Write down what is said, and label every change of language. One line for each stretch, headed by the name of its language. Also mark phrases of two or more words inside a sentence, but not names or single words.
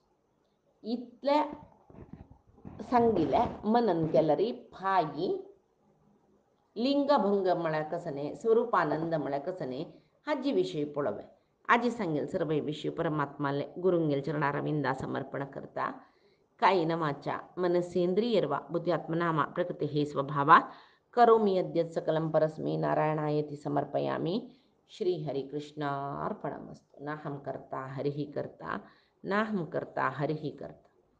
Konkani: इतले सांगिले मनन केले री फाई लिंगभंग म्हळ्यार कसने, स्वरूपानंद म्हळ्यार कसने हाजी विशयी पळोवया. आजी सांगेल सर्व विषय परमात्माले गुरुंगेल चरणारविंदा समर्पण करता.
Sanskrit: कायेन वाचा मनसेंद्रियर्वा बुद्ध्यात्मनामा प्रकृति हे स्वभावा करोमि यद्यत् सकलं परस्मै नारायणायति समर्पयामि. श्री हरि कृष्णार्पणमस्तु. नाहं कर्ता हरिः कर्ता, नाहं कर्ता हरिः कर्ता.